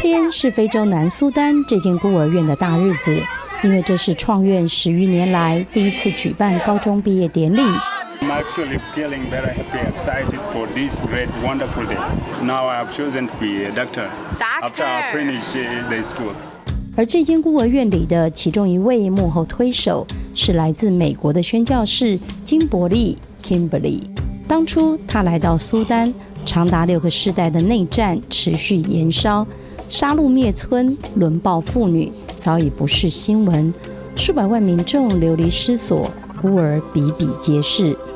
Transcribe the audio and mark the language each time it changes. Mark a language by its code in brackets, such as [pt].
[zh] 是非洲南苏丹这间孤儿院的大日子，因为这是创院10余年来第一次举办高中毕业典礼。 [en] I'm actually feeling very happy and excited for this great, wonderful day. Now I have chosen to be a doctor after I finish the school. [zh] 而这间孤儿院里的其中一位幕后推手是来自美国的宣教士金伯利 Kimberly。当初他来到苏丹，长达6个世代的内战持续延烧，杀戮灭村、轮暴妇女早已不是新闻，数百万民众流离失所，孤儿比比皆是。